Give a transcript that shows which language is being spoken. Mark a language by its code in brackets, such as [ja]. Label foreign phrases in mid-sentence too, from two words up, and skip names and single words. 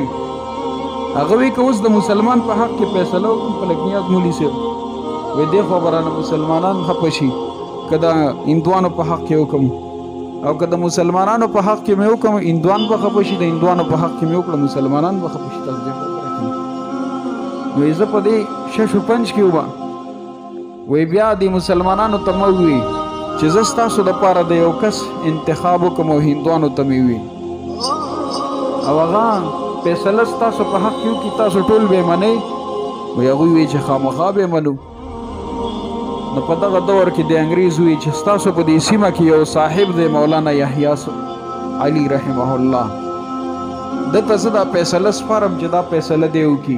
[ps] هغه وی که اوس د مسلمان په حق کې فیصله وکړم، فلک نیاز مولي صاحب وی دې خوا به رانه مسلمانان خفه شي که د هندوانو په حق کې وکړم، او که د مسلمانانو په حق کې مې وکړم هندوان به خفه شي، د هندوانو په حق کې مې وکړم مسلمانان به خفه شي. تاسو دې خبره کوئ. وی زه په دې شش و پنج کې وم. وی بیا د مسلمانانو ته مه ووي چې زه ستاسو دپاره د یو کس انتخاب وکړم او هندوانو ته مې وي او هغه فیصله ستاسو په حق کې وکړي، تاسو ټول به یې منئ. وی هغوی وی چې خامخا به یې منو. نو په دغه دور کې د انګریز وی چې ستاسو په دې سیمه کې یو صاحب دی مولانا یحیی علي رحمه الله، دته زه دا فیصله سپارم چې دا فیصله دی وکړي.